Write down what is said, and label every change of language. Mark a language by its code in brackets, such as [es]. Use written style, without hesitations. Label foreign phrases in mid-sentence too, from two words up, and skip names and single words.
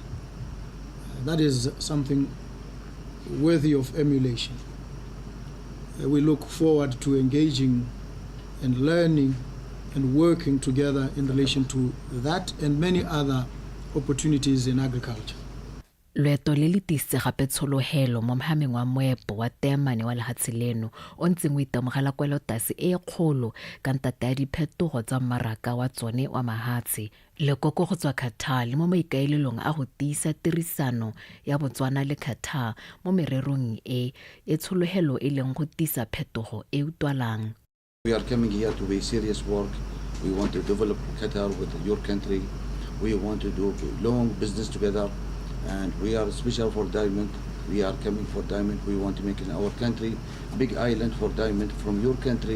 [en] That is something worthy of emulation. We look forward to engaging and learning and working together in relation to that and many other opportunities in agriculture. [tn] Loeto le le tisitse gape tsholohelo mo mohameng wa moepo wa teamane wa lehatshe leno o ntseng o itemogela kwelotase e kgolo ka ntate ya diphetogo tsa mmaraka wa tsone wa mahatshe lekoko go tswa Qatar le mo maikaelelong a go tiisa tirisano ya Botswana le Qatar mo mererong e tsholohelo e leng go tiisa phetogo e utwalang. [en] We are coming here to be serious work. We want to develop Qatar with your country. We want to do long business together. And we are special for diamond. We are coming for diamond. We want to make in our country big island for diamond from your country.